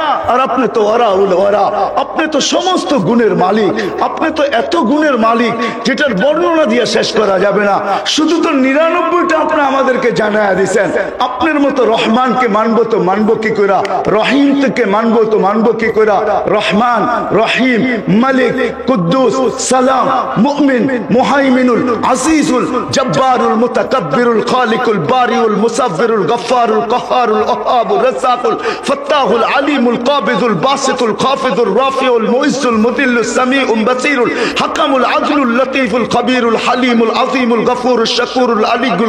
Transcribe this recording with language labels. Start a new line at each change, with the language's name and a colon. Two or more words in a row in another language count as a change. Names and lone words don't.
Bangla: আর আপনি তো ওরা, আপনি তো সমস্ত গুণের মালিক, আপনি তো এত গুণের মালিক যেটার বর্ণনা দিয়ে শেষ করা যাবে না। শুধু তো 99টা আপনি আমাদেরকে জানায়া দিয়েছেন। আপনার মতো রহমানকে মানবো তো মানবো কি কইরা, রহিম থেকে মানবো তো মানবো কি কইরা। রহমান, রহিম, মালিক, কুদ্দুস, সালাম, মুমিন, মুহাইমিনুল, আজিজুল, জব্বারুল, মুতাকাব্বিরুল, খালিকুল, বারিউল, মুসাব্বিরুল, গফফারুল, কহ্হারুল, ওহাবুর, রাজ্জাকুল, ফাত্তাহুল, আলিমুল, কাবিদুল, বাসিতুল, খাফিদুল, রাফিউল, মুইজ্জুল, মুদিল্লুস, সামিউল, বাসীরুল, হাকামুল, আদলুল, লতীফুল, খবীরুল, হালিমুল, আযীমুল, গফুরুল, শাকুরুল, আলিয়ুল,